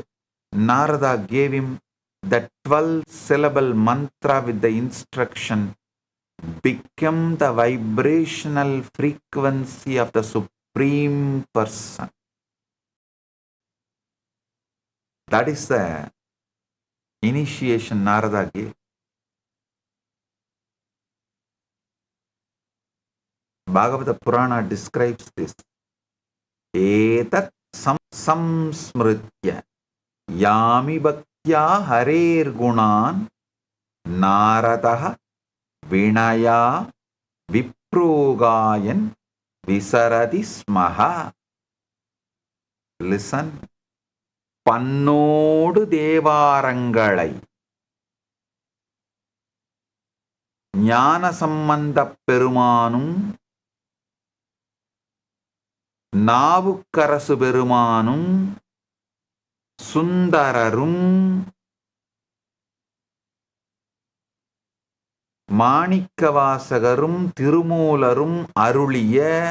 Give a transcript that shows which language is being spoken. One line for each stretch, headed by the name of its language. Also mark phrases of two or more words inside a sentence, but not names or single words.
English: Narada gave him the 12-syllable mantra with the instruction, become the vibrational frequency of the Supreme Person. That is the initiation Narada gave. Bhagavata Purana describes this.
Sanskrit: एतत् संस्मृत्य यामि भक्त्या हरेर् गुणान् नारदः विनय विप्रोगायन् विशारदी स्मह.
Tamil: Listen. பண்ணோடு தேவாரங்களை ஞான சம்பந்தப் பெருமானும் நாவுக்கரசு பெருமானும் சுந்தரரும் மாணிக்கவாசகரும் திருமூலரும் அருளிய